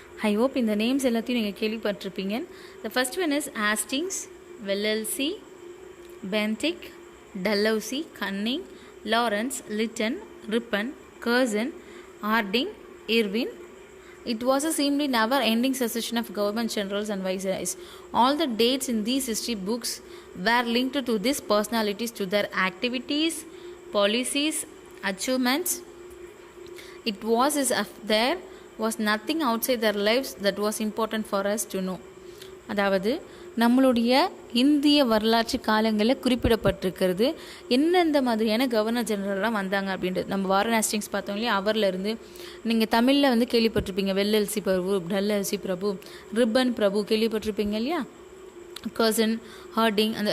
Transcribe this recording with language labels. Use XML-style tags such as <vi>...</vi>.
<en>I hope</en> <ta>இந்த names எல்லாத்தையும் நீங்கள் கேள்விப்பட்டிருப்பீங்க.</ta> <en>the first one is</en> <ta>Hastings, வெல்லல்சி, Bentinck, Dalhousie, Canning, Lawrence, Lytton, ribbon, Curzon, Harding, Irwin.</ta> <en>It was a seemingly never-ending succession of government generals and viceroys. All the dates in these history books were linked to these personalities, to their activities, policies, achievements. It was as if there was nothing outside their lives that was important for us to know.</en> <ta>அதாவது நம்மளுடைய இந்திய வரலாற்று காலங்களில் குறிப்பிடப்பட்டிருக்கிறது எந்தெந்த மாதிரியான governor ஜெனரல்லாம் வந்தாங்க அப்படின்றது. நம்ம வாரன் ஹேஸ்டிங்ஸ் பார்த்தோம் இல்லையா, அவர்லேருந்து நீங்கள் தமிழில் வந்து கேள்விப்பட்டிருப்பீங்க வெல்லல்சி பிரபு, டல்ஹௌசி பிரபு, ரிப்பன் பிரபு கேள்விப்பட்டிருப்பீங்க இல்லையா, கர்சன், ஹார்டிங்.</ta>